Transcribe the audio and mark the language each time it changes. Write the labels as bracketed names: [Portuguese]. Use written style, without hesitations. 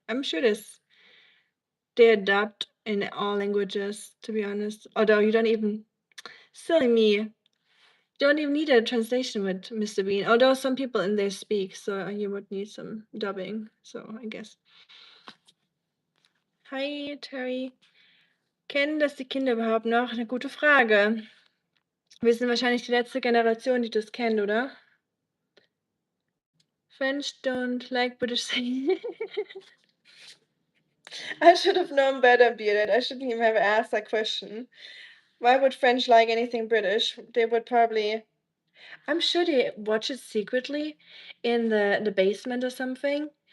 [English] I'm sure they adapt in all languages, to be honest. Although you don't even. Silly me. Don't even need a translation with Mr. Bean. Although some people in there speak, so you would need some dubbing. So I guess. Hi, Terry. [German] Kennen das die Kinder überhaupt noch? Eine gute Frage. Wir sind wahrscheinlich die letzte Generation, die das kennt, oder? [English] French don't like British saying. I should have known better, Bearded. I shouldn't even have asked that question. Why would French like anything British? They would probably. I'm sure they watch it secretly in the basement or something.